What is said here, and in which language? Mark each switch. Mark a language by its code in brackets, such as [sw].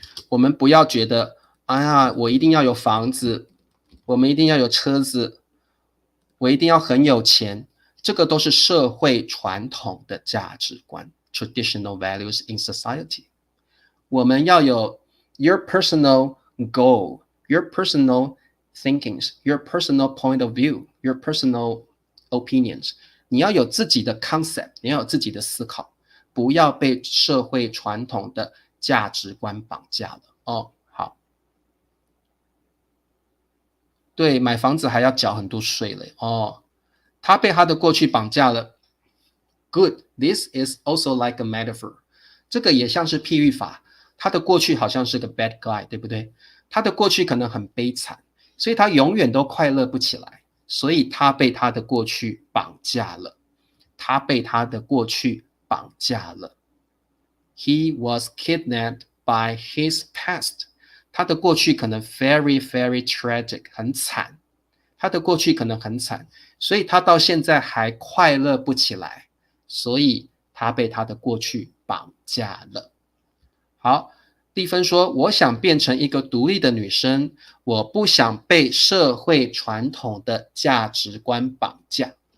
[zh] 我们不要觉得，哎呀，我一定要有房子，我们一定要有车子，我一定要很有钱，这个都是社会传统的价值观 [en] traditional values in society。 [zh] 我们要有 [en] your personal goal, your personal thinkings, your personal point of view, your personal opinions。 [zh] 你要有自己的 concept， 你要有自己的思考，不要被社会传统的价值观绑架了哦。好，对，买房子还要缴很多税嘞哦。他被他的过去绑架了， [en] Good. This is also like a metaphor. [zh] 这个也像是譬喻法。他的过去好像是个 [en] bad guy， [zh] 对不对？他的过去可能很悲惨，所以他永远都快乐不起来，所以他被他的过去绑架了。他被他的过去绑架了。 [en] He was kidnapped by his past. [zh] 他的过去可能 [en] very, very tragic， [zh] 很惨。他的过去可能很惨，所以他到现在还快乐不起来，所以他被他的过去绑架了。好，丽芬说，我想变成一个独立的女生，我不想被社会传统的价值观绑架。